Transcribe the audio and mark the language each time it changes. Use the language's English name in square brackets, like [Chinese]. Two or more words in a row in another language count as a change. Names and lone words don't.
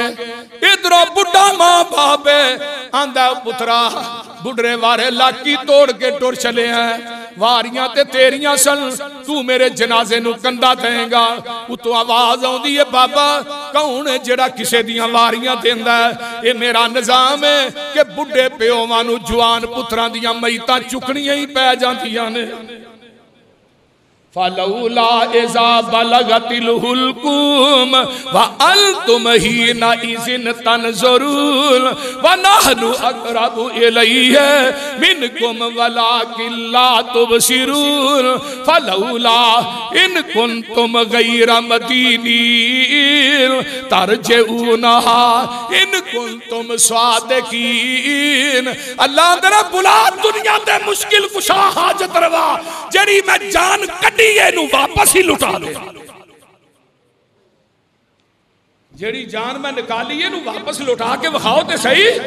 [Punjabi] ادھروں بڈھا ماں باپ آندا پترا بڈھے وارے لاکی توڑ کے ٹر چلے ہیں، واریاں تے تیریاں سن، تو میرے جنازے نوں کندھا دیگا. اتوں آواز آؤندی ہے بابا کون ہے جیہڑا کسے دیاں واریاں دیندا ہے? ایہ میرا نظام ہے کہ بڈھے پیوواں نوں جوان پتراں دیاں میتاں چکنیاں ہی پے جاندیاں نے. [Arabic] فلولا إذا بلغت الحلقوم وأنتم حينئذ تنظرون ونحن أقرب إليه منكم ولكن لا تبصرون فلولا إن كنتم غير مدينين ترجعونها إن كنتم صادقين. [Punjabi] اللہ تیرا بلا دنیا دے مشکل کشا حاجت روا جیہڑی میں جان واپس ہی لٹا دے، جیہڑی جان میں نکالی ہے واپس لٹا کے وکھاؤ تے سہی.